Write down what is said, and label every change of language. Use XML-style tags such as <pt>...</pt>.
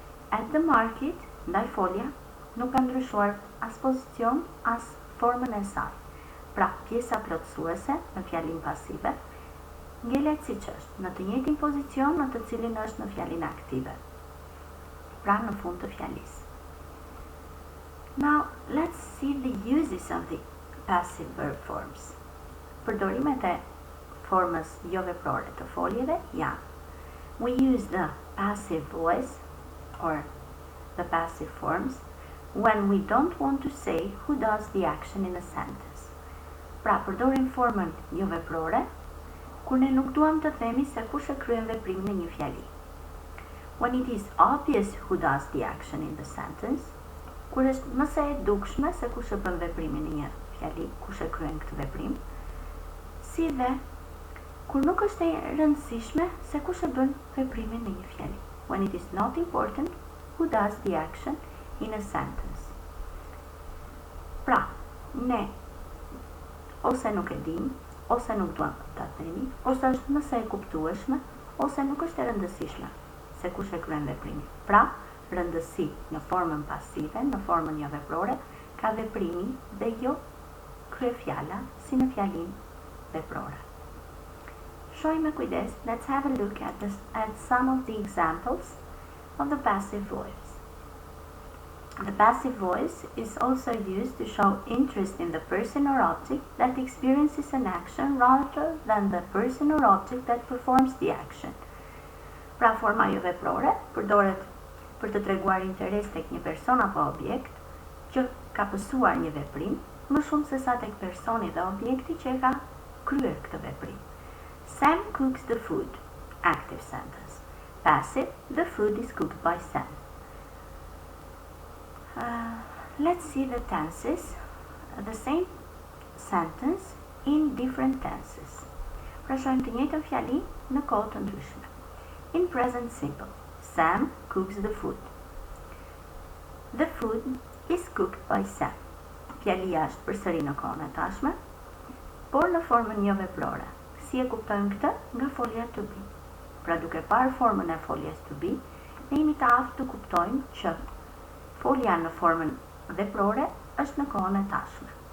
<en>At the market,</en> <sq>ndaj folja, nuk ka ndryshuar as pozicion, as formën e saj. Pra, pjesa plotësuese në fjalin pasive, ngelet siç është, në të njëjtin pozicion në të cilin është në fjalin aktive. Pra, në fund të fjalisë.</sq> <en>Now, let's see the uses of the passive verb forms.</en> <sq>Përdorimet e formës jo veprore të foljeve janë:</sq> <en>we use the passive voice or the passive forms when we don't want to say who does the action in a sentence.</en> <sq>Pra, përdorim formën jo veprore kur ne nuk duam të themi se kush e kryen veprimin e një fjali.</sq> <en>When it is obvious who does the action in the sentence,</en> <sq>kur është më së e dukshme se kush e bën veprimin e një fjali, kush e kryen këtë veprim, si dhe kur nuk është e rëndësishme se kush e bën veprimin e një fjali.</sq> <en>When it is not important who does the action in a sentence.</en> <sq>Pra, ne ose nuk e dim, ose nuk duam ta themi, ose është më së e kuptueshme, ose nuk është e rëndësishme se kush e kryen veprimin. Pra, rëndësi në formën pasive, në formën jo veprore, ka veprimi dhe jo kryefjala si në fjalinë veprore. Shohim me kujdes.</sq> <en>Let's have a look at some of the examples of the passive voice. The passive voice is also used to show interest in the person or object that experiences an action rather than the person or object that performs the action.</en> <sq>Pra, forma jo veprore përdoret për të treguar interes tek një person apo objekt që ka pësuar një veprim, më shumë se sa tek personi dhe objekti që e ka kryer këtë veprim.</sq> <en>Sam cooks the food. Active sentence. Passive, the food is cooked by Sam. Let's see the tenses. The same sentence in different tenses.</en> <sq>Pra shohim të njëjtën fjali në kohë të ndryshme.</sq> <en>In present simple, Sam cooks the food. The food is cooked by Sam.</en> <sq>Fjalia është përsëri në kohën e tashme, por në formën jo veprore. Si e kuptojmë këtë? Nga folja to be. Pra, duke parë formën e foljes to be, ne jemi të aftë të kuptojmë që folja në formën veprore është në kohën e tashme.</sq>